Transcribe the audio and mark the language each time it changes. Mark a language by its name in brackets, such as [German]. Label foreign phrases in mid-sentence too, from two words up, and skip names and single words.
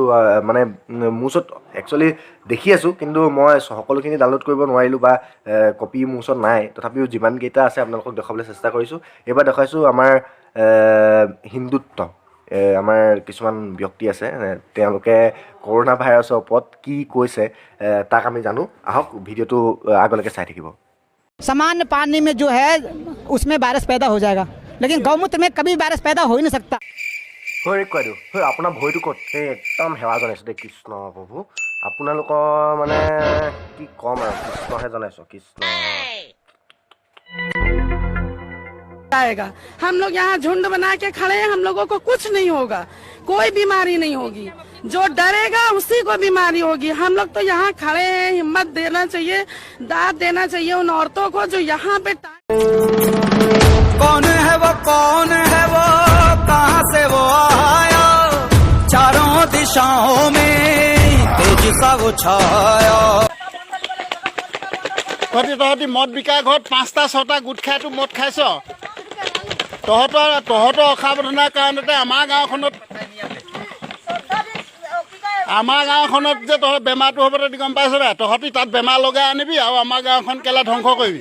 [Assamese] মানে মোৰ ওচৰত একচুৱেলি দেখি আছোঁ, কিন্তু মই সকলোখিনি ডাউনলোড কৰিব নোৱাৰিলোঁ বা কপি মোৰ ওচৰত নাই। তথাপিও যিমানকেইটা আছে আপোনালোকক দেখুৱাবলৈ চেষ্টা কৰিছোঁ। এইবাৰ দেখুৱাইছোঁ আমাৰ হিন্দুত্ব। আমাৰ কিছুমান ব্যক্তি আছে, তেওঁলোকে কৰোণা ভাইৰাছৰ ওপৰত কি কৈছে তাক আমি জানো। আহক ভিডিঅ'টো আগলৈকে চাই থাকিব। [Hindi] सामान्य पानी में जो है उसमें वायरस पैदा हो जाएगा, लेकिन गौमूत्र में कभी वायरस पैदा हो ही नहीं सकता। [Assamese] কৈ দিওঁ, আপোনাৰ ভয়টো ক'ত? একদম সেৱা জনাইছোঁ দেই, কৃষ্ণ প্ৰভু। আপোনালোকৰ মানে কি ক'ম আৰু, কৃষ্ণহে জনাইছোঁ, কৃষ্ণ। [Hindi] आएगा। हम लोग यहाँ झुंड बना के खड़े हैं, हम लोगों को कुछ नहीं होगा, कोई बीमारी नहीं होगी। जो डरेगा उसी को बीमारी होगी। हम लोग तो यहाँ खड़े हैं, हिम्मत देना चाहिए, दाद देना चाहिए उन औरतों को जो यहाँ पे कौन है वो कहाँ से वो आया, चारों दिशाओं में तेज सा वो छाया। [Assamese] তহঁতি মদ বিকা ঘৰত 5টা-6টা গোট খাইতো মদ খাইছ। তহঁতৰ অসাৱধানাৰ কাৰণতে আমাৰ গাঁওখনত যে তহঁত বেমাৰটো হ'ব তহঁতি গম পাইছ নাই? তহঁতি তাত বেমাৰ লগাই আনিবি আৰু আমাৰ গাঁওখন কেলা ধ্বংস কৰিবি।